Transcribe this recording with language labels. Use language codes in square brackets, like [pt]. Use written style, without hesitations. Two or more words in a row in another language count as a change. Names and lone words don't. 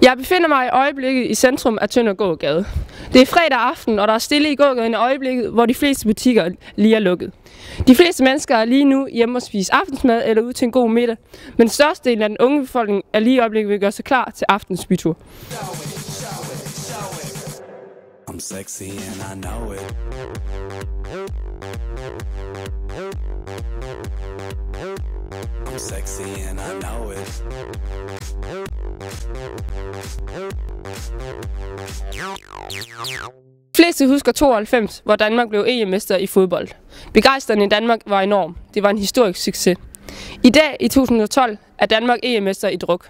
[da] Jeg befinder mig i øjeblikket i centrum af Tønder Gågade. Det er fredag aften, og der er stille i gågaden i øjeblikket, hvor de fleste butikker lige er lukket. De fleste mennesker er lige nu hjemme og spise aftensmad eller ude til en god middag, men størstedelen af den unge befolkning er lige i øjeblikket ved at gøre sig klar til aftens bytur. [en] I'm sexy and I know it. I'm sexy and I know it. [da] De fleste husker 92, hvor Danmark blev EM-mester i fodbold. Begejstringen i Danmark var enorm. Det var en historisk succes. I dag, i 2012, er Danmark EM-mester i druk.